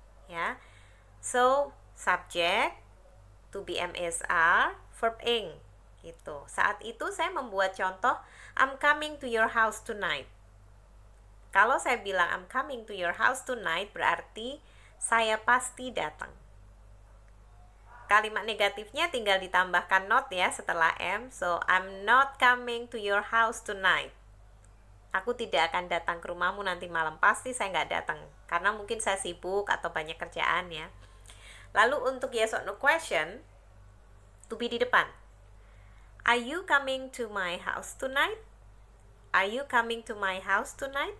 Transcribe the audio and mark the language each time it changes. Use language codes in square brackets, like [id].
[en] Ya. So, subject to be am is are, verb ing [id] gitu. Saat itu saya membuat contoh [en] I'm coming to your house tonight. [id] Kalau saya bilang [en] I'm coming to your house tonight [id] berarti saya pasti datang. Kalimat negatifnya tinggal ditambahkan not ya setelah am. [en] So I'm not coming to your house tonight. [id] Aku tidak akan datang ke rumahmu nanti malam. Pasti saya nggak datang karena mungkin saya sibuk atau banyak kerjaan ya. Lalu untuk yes or no question, to be di depan. [en] Are you coming to my house tonight? Are you coming to my house tonight?